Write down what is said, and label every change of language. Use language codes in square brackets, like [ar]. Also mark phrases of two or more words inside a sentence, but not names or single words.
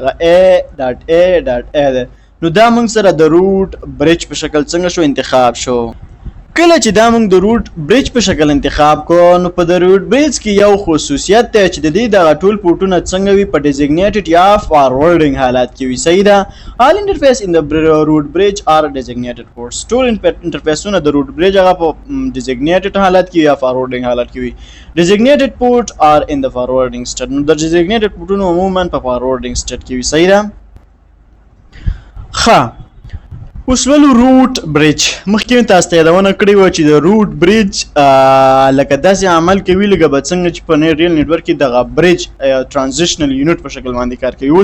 [ps] هغه A.A.A ده. نو دا موږ سره د [en] root bridge [ps] په شکل څنګه شو انتخاب شو. کله چې دا موږ د [en] root bridge [ps] په شکل انتخاب کو نو په د [en] root bridge [ps] کې یو خصوصیت دی چې د دې دغه ټول پورټونه څنګه وي په ډیزګنیټډ یا فارورډینګ حالات کې وي. صحیح ده. [en] all interface in the root bridge are designated ports. [ps] ټول انټرفیسونه د [en] root bridge [ps] هغه په ډیزګنیټډ حالات کې یا فارورډینګ حالات کې وي. [en] designated port are in the forwarding state. [ps] نو د designated پورټونه عموما په [en] forwarding state [ps] کې وي. صحیح ده. ښه اوس ولو [en] root bridge [ps] مخکې تاسو ته یادونه کړې وه چې د [en] root bridge [ps] لکه داسې عمل کوي لکه به څنګه چې په [en] real network [ps] کې دغه برج [en] transitional unit [ps] په شکل باندې کار کوي.